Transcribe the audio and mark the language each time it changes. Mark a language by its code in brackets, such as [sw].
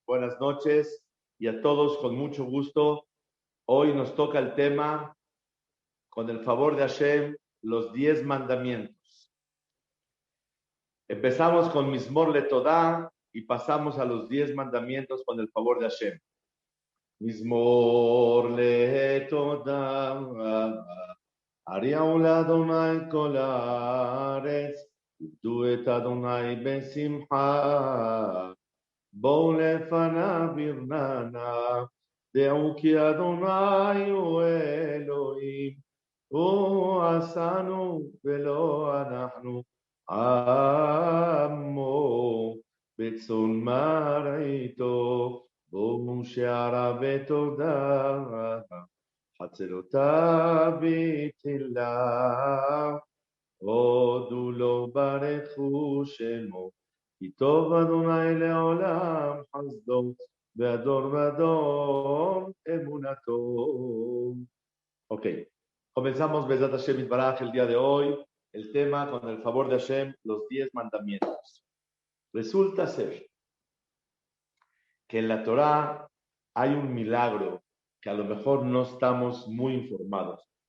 [es] Buenas noches y a todos con mucho gusto. Hoy nos toca el tema, con el favor de Hashem, los 10 mandamientos. Empezamos con Mizmor Letodá y pasamos a los 10 mandamientos con el favor de Hashem. [he] מזמור לתודה, הריעו לאדוני כל הארץ, עבדו את אדוני בשמחה, בואו לפניו ברננה, דעו כי אדוני הוא אלוהים, הוא עשנו ולא אנחנו עמו, בצאן מרעיתו. בואו שערה בתודה, חצרותיו בתהילה, הודו לו ברכו שמו, כי טוב אדוני לעולם חסדו, והדור ודור אמונתו. [es] Ok, comenzamos [he] Bezat Hashem Yitbaraj [es] el día de hoy, el tema con el favor de Hashem, los 10 mandamientos. Resulta ser que en la Torá hay un milagro que a lo mejor no estamos muy informados.